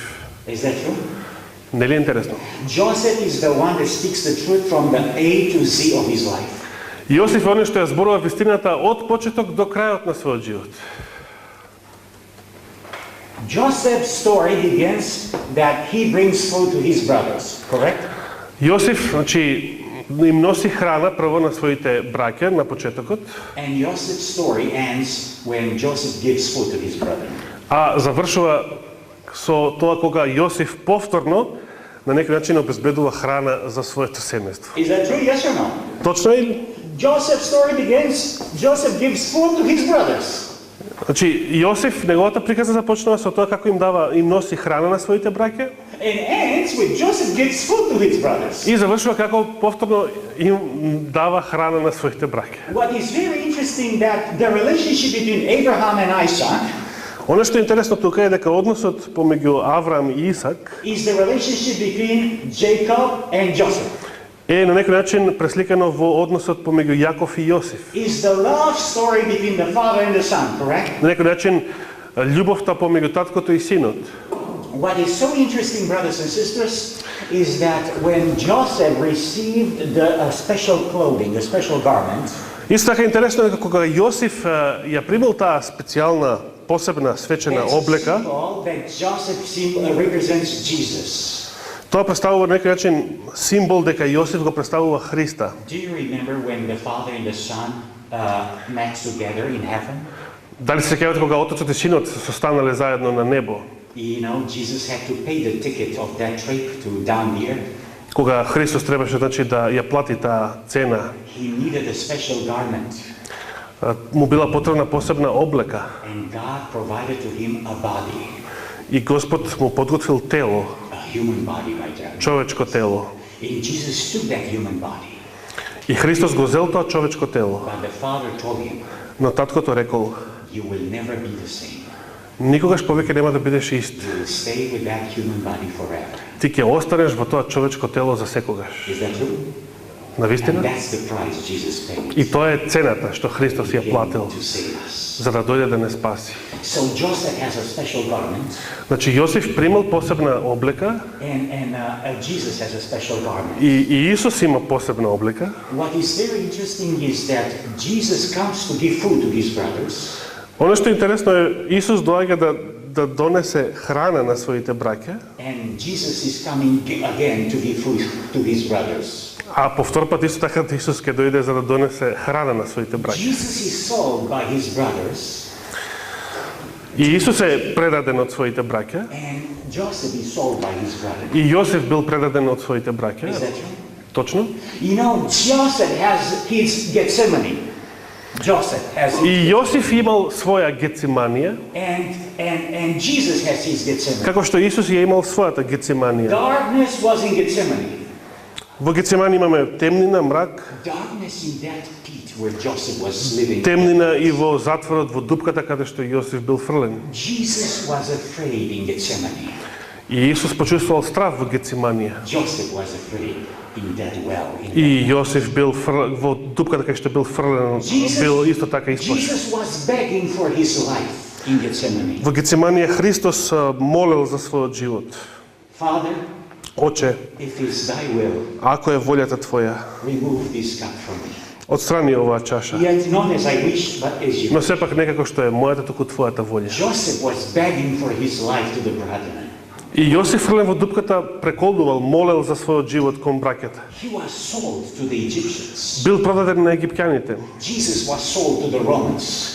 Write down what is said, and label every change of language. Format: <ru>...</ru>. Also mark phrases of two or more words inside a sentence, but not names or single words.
<en>Is that true?</en> <mk>Нели е интересно?</mk> <en>Joseph is the one that speaks the truth from the A to Z of his life.</en> <mk>Јосиф е оној што ја зборува вистината од почеток до крајот на својот живот.</mk> <en>Joseph's story begins that he brings food to his brothers, correct?</en> <mk>Јосиф, значи, им носи храна прво на своите браќа на почетокот,</mk> <en>And Joseph's story ends when Joseph gives food to his brother.</en> <mk>а завршува со тоа кога Јосиф повторно на некој начин обезбедува храна за своето семејство.</mk> <en>Is that true? Yes or no?</en> <mk>Точно е ли?</mk> <en>Joseph's story begins, Joseph gives food to his brothers.</en> <mk>Значи, Јосиф, неговата приказна започнува со тоа како им носи храна на своите браќа</mk> <en>And ends with Joseph gives food to his brothers.</en> <mk>и завршува како повторно им дава храна на своите браќа.</mk> <en>What is very interesting that the relationship between Abraham and Isaac</en> <mk>Оно што е интересно тука е дека односот помеѓу Авраам и Исак</mk> <en>is the relationship between Jacob and Joseph.</en> <mk>е на некој начин пресликано во односот помеѓу Јаков и Јосиф.</mk> <en>Is the love story between the father and the son, correct?</en> <mk>На некој начин љубовта помеѓу таткото и синот.</mk> <en>What is so interesting, brothers and sisters, is that when Joseph received the special clothing, the special garment,</en> <mk>Исто така интересно е дека кога Јосиф ја примил таа специјална, посебна свечена</mk> <en>it's a</en> <mk>облека,</mk> <en>symbol that Joseph represents Jesus.</en> <mk>тоа представува на некој начин символ дека Јосиф го представува Христа.</mk> <en>Do you remember when the father and the son met together in heaven?</en> <mk>Дали се сеќавате кога отецот и синот се состанале заедно на небо?</mk> <en>You know, Jesus had to pay the ticket of that trip to down the earth.</en> <mk>Кога Христос требаше значи да ја плати таа цена,</mk> <en>He needed a special garment,</en> <mk>му била потребна посебна облека</mk> <en>and God provided to him a body,</en> <mk>и Господ му подготвил тело,</mk> <en>a human body, right there.</en> <mk>човечко тело.</mk> <en>And Jesus took that human body,</en> <mk>И Христос го зел тоа човечко тело.</mk> <en>But the Father told him,</en> <mk>Но таткото рекол,</mk> <en>you will never be the same.</en> <mk>никогаш повеќе нема да бидеш ист.</mk> <en>You will stay with that human body forever.</en> <mk>Ти ќе останеш во тоа човечко тело за секогаш.</mk> <en>Is that true? And</en> <mk>Навистина?</mk> <en>that's the price Jesus paid</en> <mk>И тоа е цената што Христос ја платил</mk> <en>to save us.</en> <mk>за да дојде да не спаси.</mk> <en>So Joseph has a special garment,</en> <mk>Значи Јосиф примал посебна облека</mk> <en>and Jesus has a special garment.</en> <mk>и Исус има посебна облека.</mk> <en>What is very interesting is that Jesus comes to give food to his brothers,</en> <mk>Оно што е интересно е Исус доаѓа да донесе храна на своите браќа,</mk> <en>and Jesus is coming again to give food to his brothers.</en> <mk>а по втор пат исто така Исус ќе дојде за да донесе храна на своите браќа.</mk> <en>Jesus is sold by his brothers,</en> <mk>И Исус е предаден од своите браќа,</mk> <en>and Joseph is sold by his brothers.</en> <mk>и Јосиф бил предаден од своите браќа.</mk> <en>Is that true?</en> <mk>Точно.</mk> <en>You know, Joseph has his Gethsemane. Joseph has his,</en> <mk>И Јосиф имал своја Гециманија,</mk> <en>and Jesus has his Gethsemane.</en> <mk>како што Исус ја имал својата Гециманија.</mk> <en>Darkness was in Gethsemane.</en> <mk>Во Гецимани имаме темнина, мрак,</mk> <en>Darkness in that pit where Joseph was living.</en> <mk>темнина и во затворот, во дупката каде што Јосиф бил фрлен.</mk> <en>Jesus was afraid in Gethsemane.</en> <mk>И Исус почувствувал страв во Гециманија.</mk> <en>Joseph was afraid in that well.</en> <mk>И Јосиф бил во дупката каде што бил фрлен, бил исто така исплашен.</mk> <en>Jesus was begging for his life in Gethsemane.</en> <mk>Во Гециманија Христос молел за својот живот.</mk> <en>Father,</en> <mk>Оче,</mk> <en>if it's thy will,</en> <mk>ако е волјата Твоја,</mk> <en>remove this cup from me.</en> <mk>отстрани оваа чаша.</mk> <en>Yet not as I wish, but as you.</en> <mk>Но сепак некако што е мојата, туку Твојата волја.</mk> <en>Joseph was begging for his life to the brethren.</en> <mk>И Јосиф фрлен во дупката преколдувал, молел за својот живот кон браќата.</mk> <en>He was sold to the Egyptians.</en> <mk>Бил продаден на египтјаните.</mk> <en>Jesus was sold to the Romans.</en>